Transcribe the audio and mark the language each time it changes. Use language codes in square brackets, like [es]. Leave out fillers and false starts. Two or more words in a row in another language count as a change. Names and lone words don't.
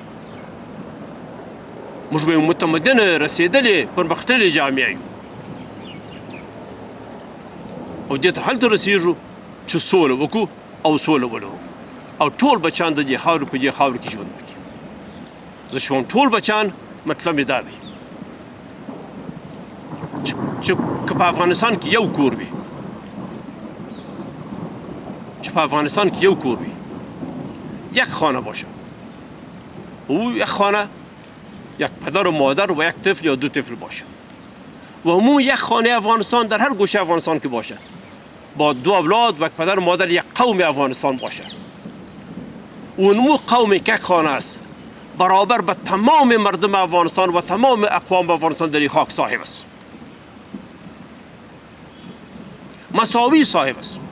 [ps] موږ به متمدنه رسېدلې پرمختللې جامعه یو او دې ته هلته رسېږو چې سوله وکړو او سوله ولرو او ټول بچیان د دې خاورې په دې خاورې کې ژوند وکړي. زه شوم ټول بچیان، مطلب یې دا دی چې په افغانستان کې یو کور وي، چې په افغانستان کې یو کور وي، [fa] یک خانه باشه، او یک خانه یک پدر و مادر و یک طفل یا دو طفل باشه و عموم یک خانه افغانستان در هر گوشه افغانستان که باشه با دو اولاد و یک پدر و مادر یک قوم افغانستان باشه. اون قومی که یک خانه است برابر به تمام مردم افغانستان و تمام اقوام افغانستان در این خاک صاحب است، مساوی صاحب است.